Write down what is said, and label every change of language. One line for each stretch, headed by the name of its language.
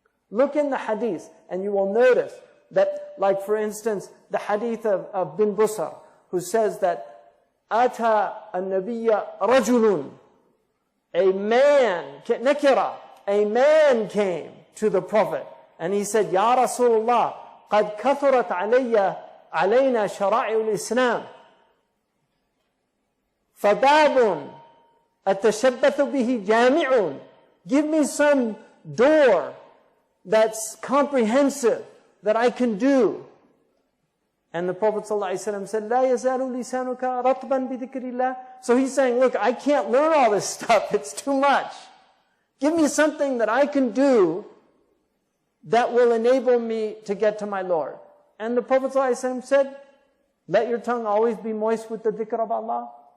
English: Look in the hadith, and you will notice that, like for instance, the hadith of bin Busr, who says that,
Arabic: Ata an-nabiyya rajulun,
English: a man, nakira, a man came to the Prophet, and he said,
Arabic: Ya Rasulullah, قد كثرت علينا شرائع الإسلام فباب أتشبث به جامع.
English: Give me some door that's comprehensive that I can do. And the Prophet ﷺ said,
Arabic: لا يزال لسانك رطبا بذكر الله.
English: So he's saying, look, I can't learn all this stuff. It's too much. Give me something that I can do that will enable me to get to my Lord. And the Prophet ﷺ said, let your tongue always be moist with the dhikr of Allah.